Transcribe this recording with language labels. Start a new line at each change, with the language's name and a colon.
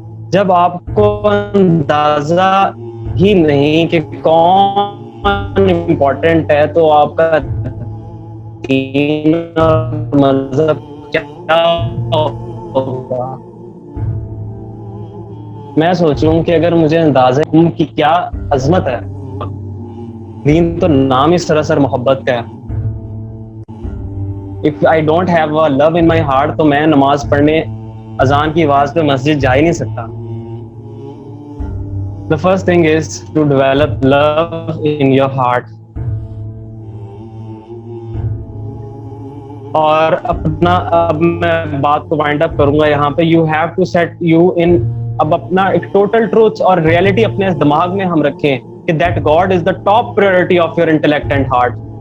Urdu: جب آپ کو اندازہ ہی نہیں کہ کون امپورٹنٹ ہے تو آپ کا دین اور مذہب کیا ہوگا؟ میں سوچوں کہ اگر مجھے اندازہ کی کیا عظمت ہے, دین تو نام ہی سراسر محبت کا ہے.
English: If I don't have a love in my heart
Urdu: تو میں نماز پڑھنے اذان کی آواز پہ مسجد جا ہی نہیں سکتا.
English: The first thing is to develop love in your heart.
Urdu: اور اپنا اب میں بات کو وائنڈ اپ کروں گا یہاں پہ.
English: You have to set you in.
Urdu: اب اپنا ایک ٹوٹل ٹروتھ اور ریئلٹی اپنے دماغ میں ہم رکھیں کہ
English: that God is the top priority of your intellect and heart.